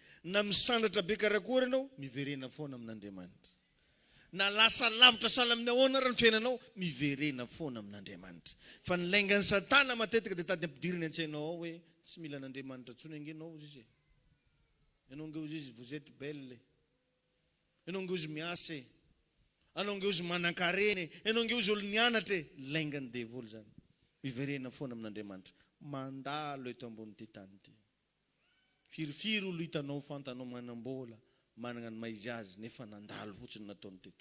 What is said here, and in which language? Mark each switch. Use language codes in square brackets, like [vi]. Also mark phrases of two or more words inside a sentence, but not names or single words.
[mg] Na misandratra be karakory ianao miverena foana amin'Andriamanitra. Na lasa lavitra sahala amin'ny ahoana raha ny fiainanao miverena foana amin'Andriamanitra. Fa ny laingan'ny Satana matetika dia tady ampidiriny an-tsainao ao hoe tsy mila an'Andriamanitra tsony angenao izy izy. Ianao nge ozy izy [fr] vous êtes belle. [mg] Ianao nge ozy miasa e. Ianao nge ozy manan-karena. Ianao nge ozy olo nianatra e. Laingan'ny Devoly zany. Miverena foana amin'Andriamanitra. Mandalo eto ambony tany ty. Firifiry olo hitanao fantanao manambola, manana ny maizy azy nefa nandalo fotsiny nataony teto.